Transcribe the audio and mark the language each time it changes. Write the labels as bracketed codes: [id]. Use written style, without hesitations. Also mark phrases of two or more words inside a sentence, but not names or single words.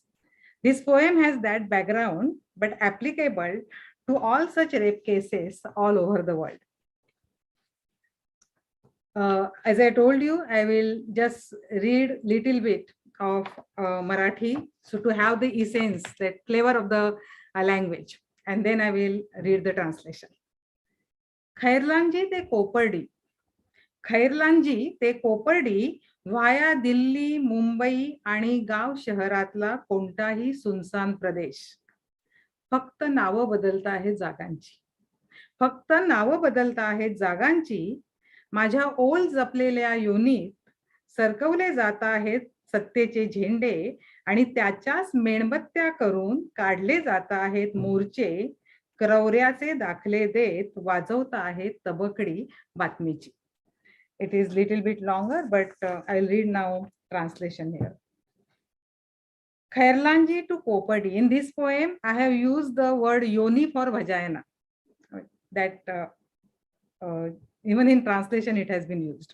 [en] This poem has that background, but applicable to all such rape cases all over the world. As I told you, I will just read little bit of Marathi, so to have the essence, that flavor of the language, and then I will read the translation. [mr] Khairlanji te Kopardi. Khairlanji te Kopardi व्हाया दिल्ली, मुंबई आणि गाव शहरातला कोणताही सुनसान प्रदेश. फक्त नावं बदलता आहेत जागांची. फक्त नावं बदलता आहेत जागांची. माझ्या ओल जपलेल्या योनीत सरकवले जात आहेत सत्तेचे झेंडे आणि त्याच्याच मेणबत्त्या करून काढले जात आहेत मोर्चे. क्रौर्याचे दाखले देत वाजवता आहेत तबकडी बातमीची. [en] It is little bit longer, but I'll read now translation here. Khairlanji to Kopardi. In this poem, I have used the word yoni for vagina. That even in translation, it has been used.